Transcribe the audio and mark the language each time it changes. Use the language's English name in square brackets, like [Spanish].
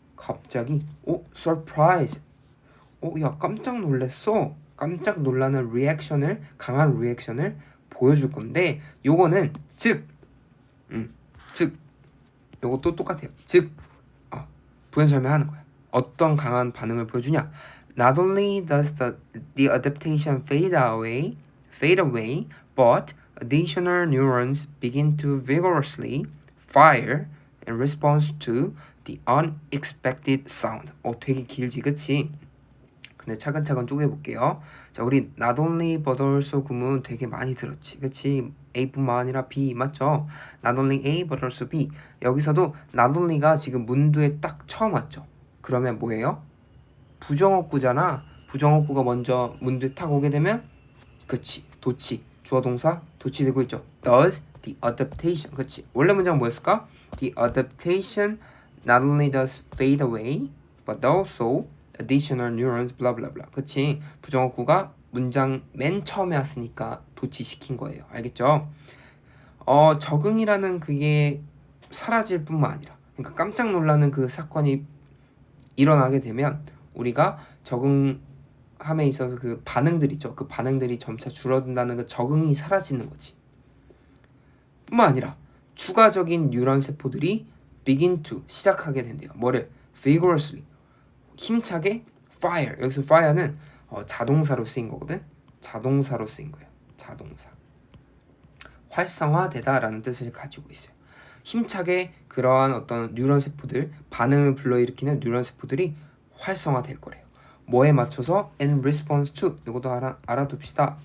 [Korean] 갑자기 surprise 야 깜짝 놀랐어. 깜짝 놀라는 리액션을 강한 리액션을 보여줄 건데 요거는 즉 요것도 똑같아요. 즉 부연 설명하는 거야. 어떤 강한 반응을 보여주냐? [English] Not only does the adaptation fade away, but additional neurons begin to vigorously fire in response to the unexpected sound. [Korean] 되게 길지, 그치? 근데 차근차근 쪼개볼게요. 자, 우리 not only but also 구문 되게 많이 들었지, 그치? A뿐만 아니라 B 맞죠? [English] Not only A but also B. [Korean] 여기서도 not only가 지금 문두에 딱 처음 왔죠. 그러면 뭐예요? 부정어구잖아. 부정어구가 먼저 문두에 탁 오게 되면 그치, 도치, 주어동사 도치되고 있죠. [English] Does the adaptation, [Korean] 그치? 원래 문장 뭐였을까? [English] The adaptation not only does fade away but also additional neurons blah blah blah. [Korean] 그치? 부정어구가 문장 맨 처음에 왔으니까 도치시킨 거예요. 알겠죠? 적응이라는 그게 사라질 뿐만 아니라 그러니까 깜짝 놀라는 그 사건이 일어나게 되면 우리가 적응함에 있어서 그 반응들 있죠. 그 반응들이 점차 줄어든다는 그 적응이 사라지는 거지. 뿐만 아니라 추가적인 뉴런 세포들이 [English] begin to [Korean] 시작하게 된대요. 뭐를? vigorously 힘차게 fire. 여기서 fire는 자동사로 쓰인 거거든. 자동사로 쓰인 거예요. 자동사. 활성화되다라는 뜻을 가지고 있어요. 힘차게 그러한 어떤 뉴런 세포들, 반응을 불러일으키는 뉴런 세포들이 활성화될 거래요. 뭐에 맞춰서? [English] in response to. [Korean] 이것도 알아둡시다.